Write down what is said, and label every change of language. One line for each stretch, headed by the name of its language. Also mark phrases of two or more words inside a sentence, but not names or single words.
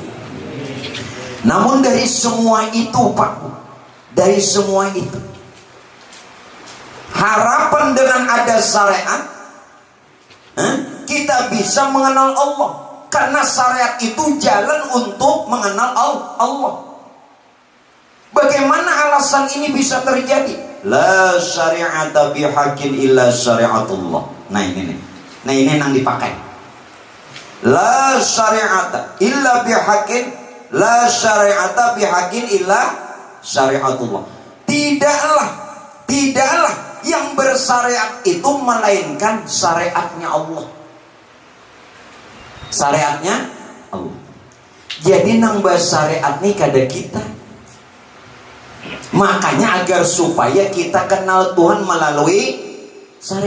Indonesian: Namun dari semua itu Pak, dari semua itu harapan dengan ada syariat, kita bisa mengenal Allah. Karena syariat itu jalan untuk mengenal Allah. Bagaimana alasan ini bisa terjadi?
Arabic: لا شريعة بحق إلا شريعة الله.
Indonesian: Nah ini nih. Nah ini yang dipakai.
Arabic: لا شريعة إلا بحق، لا شريعة بحق إلا شريعة الله.
Indonesian: Tidaklah yang bersyariat itu melainkan syariatnya Allah. Syariatnya Allah.
Banjar: Jadi nang syariat nih kada kita.
Indonesian: Makanya agar supaya kita kenal Tuhan melalui syariat.